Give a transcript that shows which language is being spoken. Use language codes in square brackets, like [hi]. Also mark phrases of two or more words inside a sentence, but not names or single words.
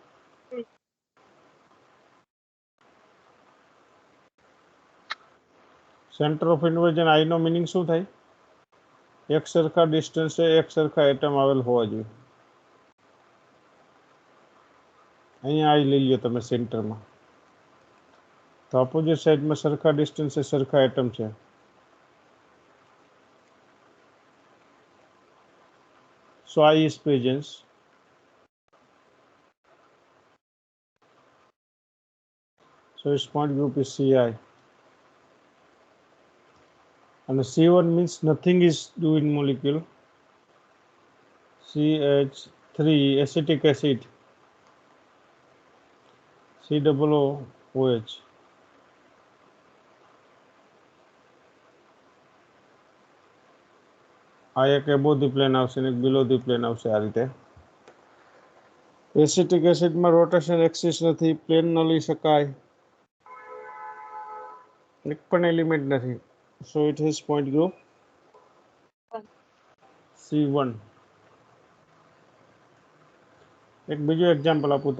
[en] center of inversion I [gu] નો મિનિંગ શું થાય? એક સરખા ડિસ્ટન્સે એક સરખા એટમ આવેલ હોવા જોઈએ. અહીંયા આઈ લઈ લો તમે સેન્ટરમાં, તો [en] opposite sideમાં [gu] સરખા ડિસ્ટન્સે સરખા એટમ છે. [en] So I is presence. So its point group is Ci. And C1 means nothing is due in molecule. CH3 acetic acid. COOH. [gu] આ એક [en] above the plane [gu] આવશે ને એક [en] below the plane [gu] આવશે આ રીતે. એસિટિક એસિડમાં [en] rotation axis [gu] નથી, પ્લેન ન લઈ શકાય, એક પણ એલિમેન્ટ નથી. [en] So it has point group C1. [gu] એક બીજું એક્ઝામ્પલ આપું.